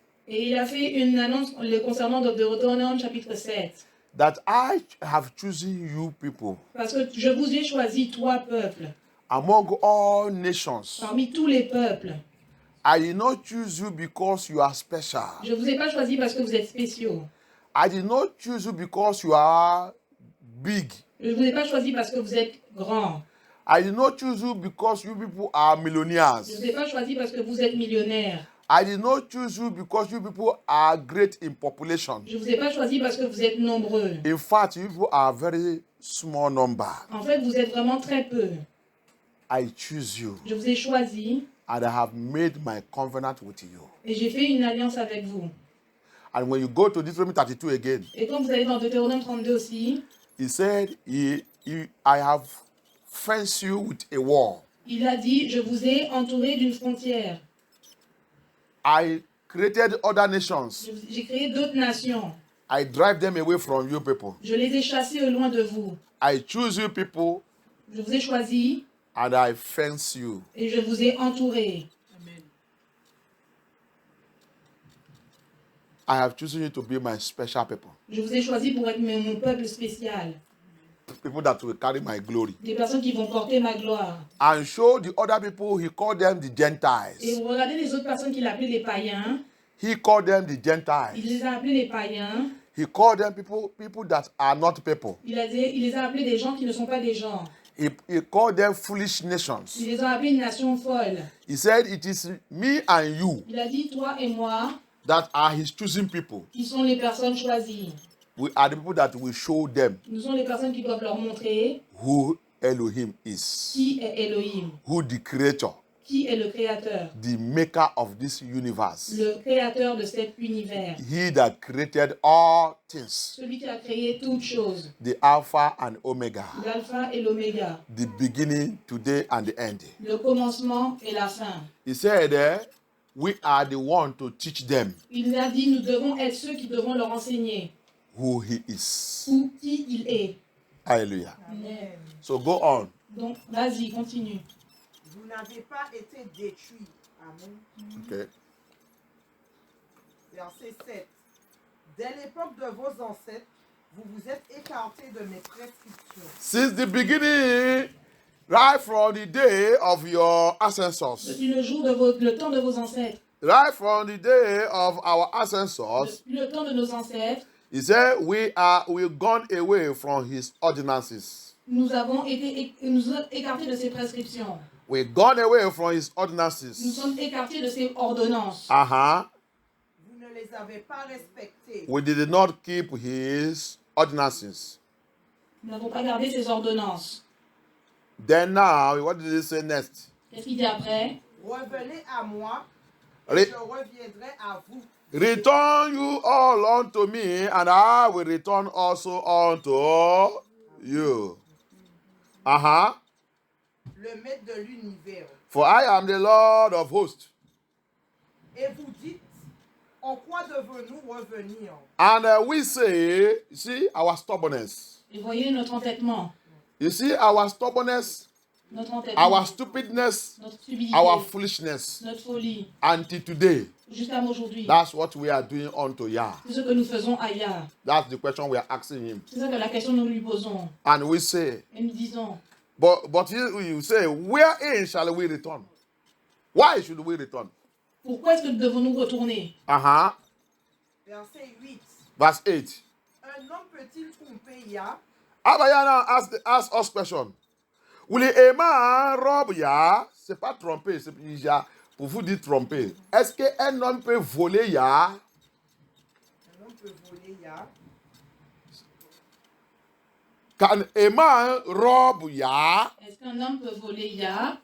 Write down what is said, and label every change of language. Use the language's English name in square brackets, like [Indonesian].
[French] Et il a fait une annonce le concernant de Deutéronome chapitre 7. [English] That I have chosen you people. [French] Parce que je vous ai choisi, toi, peuple, [English] Among all nations. [French] parmi tous les peuples, [English] I did not choose you because you are special. [French] Je ne vous ai pas choisi parce que vous êtes spéciaux. [English] I did not choose you because you are big. [French] Je ne vous ai pas choisi parce que vous êtes grands. [English] I did not choose you because you people are millionaires. [French] Je ne vous ai pas choisi parce que vous êtes millionnaires. [English] I did not choose you because you people are great in population. [French] Je ne vous ai pas choisi parce que vous êtes nombreux. [English] In fact, you people are very small number. [French] En fait, vous êtes vraiment très peu. [English] I choose you [French] Je vous ai choisi [English] and I have made my covenant with you. [French] et j'ai fait une alliance avec vous. [English] And when you go to Deuteronomy 32 again, [French] Et quand vous allez dans Deutéronome 32 aussi, [English] he said, I have fenced you with a wall. [French] il a dit, je vous ai entouré d'une frontière. [English] I created other nations. [French] J'ai créé d'autres nations. [English] I drive them away from you people. [French] Je les ai chassés au loin de vous. [English] I choose you people [French] Je vous ai choisi [English] and I fence you. [French] et je vous ai entouré. [English] I have chosen you to be my special people. [French] Je vous ai choisi pour être mon peuple spécial. [English] People that will carry my glory. [French] Des personnes qui vont porter ma gloire. [English] And show the other people, he called them the [French] Et [English] Gentiles. [French] vous regardez les autres personnes qu'il appelait les païens. [English] He called them the [French] Il [English] Gentiles. [French] les a appelés les païens. [English] He called them people that are not people. [French] Il les a appelés des gens qui ne sont pas des gens. [English] He called them foolish nations. [French] Il les a appelés une nation folle. [English] He said, it is me and you [French] Il a dit, toi et moi, [English] that are his choosing people. [French] qui sont les personnes choisies. [English] We are the people that will show them [French] Nous sommes les personnes qui doivent leur montrer [English] who Elohim is, [French] qui est Elohim, [English] who the creator, [French] qui est le créateur, [English] the maker of this universe, [French] le créateur de cet univers, [English] he that created all things, [French] celui qui a créé toutes choses, [English] the Alpha and Omega, [French] l'alpha et l'oméga, [English] the beginning, today, and the end. [French] le commencement et la fin. [English] He said, we are the one to teach them [French] Il a dit, nous devons être ceux qui devront leur enseigner [English] who he is. [French] qui il est. Hallelujah. Amen. [English] So go on. [French] Donc, vas-y, continue. Vous n'avez pas été détruits. Amen. Okay. Verset 7. Dès l'époque de vos ancêtres, vous vous êtes écartés de mes prescriptions. [English] Since the beginning, right from the day of your ancestors, [French] Depuis le temps de vos ancêtres, [English] right from the day of our ancestors, [French] depuis le temps de nos ancêtres, [English] he said, we've gone away from his ordinances. [French] nous avons écartés de ses prescriptions. [English] We've gone away from his [French] Nous [English] ordinances. [French] sommes écartés de ses ordonnances. Vous ne les avez pas respectées. [English] We did not keep his ordinances. [French] Nous n'avons pas gardé ses ordonnances. [English] Then now, what did he say next? [French] Qu'est-ce qu'il dit après? Revenez à moi, Re- et je reviendrai à vous. [English] Return you all unto me, and I will return also unto you. [French] Le maître de l'univers. [English] For I am the Lord of hosts. [French] Et vous dites, en quoi devons-nous revenir? [English] And we say, you see, our stubbornness. [French] Et voyez notre entêtement. [English] You see, our stubbornness, [French] Notre entêtement. [English] our stupidness, [French] Notre stupidité. [English] our foolishness. [French] Notre folie. [English] Until today, [French] Jusqu'à aujourd'hui. [English] that's what we are doing unto Yah. [French] C'est ce que nous faisons à Yah. [English] That's the question we are asking him. [French] C'est ça que la question que nous lui posons. [English] And we say, [French] Et nous disons, [English] but you say, wherein shall we return? Why should we return? [French] pourquoi est-ce que devons-nous retourner? Verset 8. [English] Verse 8. [French] Un homme peut-il tromper Yah? [English] Abayana ask us question. Will a man rob Yah? [French] C'est pas tromper, c'est déjà pour vous dire tromper. Est-ce qu'un homme peut voler Yah? Un homme peut voler Yah. [English] Can a man rob Yah? [French] Est-ce qu'un homme peut voler Yah?